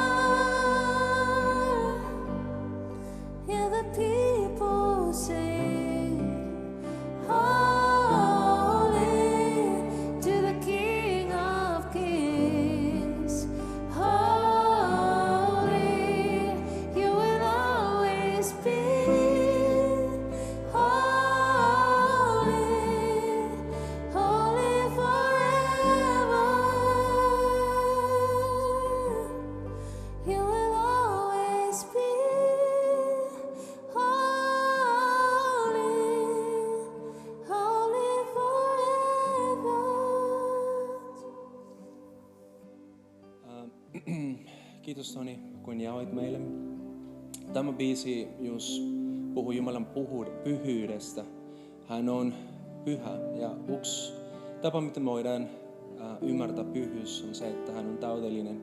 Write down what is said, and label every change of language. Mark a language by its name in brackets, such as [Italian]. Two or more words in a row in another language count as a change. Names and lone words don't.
[English] Hear the people sing, holy to the King of Kings, holy, you will always be, holy, holy forever. You will always be holy, holy forever. [Finnish] Kiitos Toni, kun jaoit meille. Tämä biisi just puhuu Jumalan pyhyydestä. Hän on pyhä ja yksi tapa, miten me voidaan ymmärtää pyhyys, on se, että hän on täydellinen.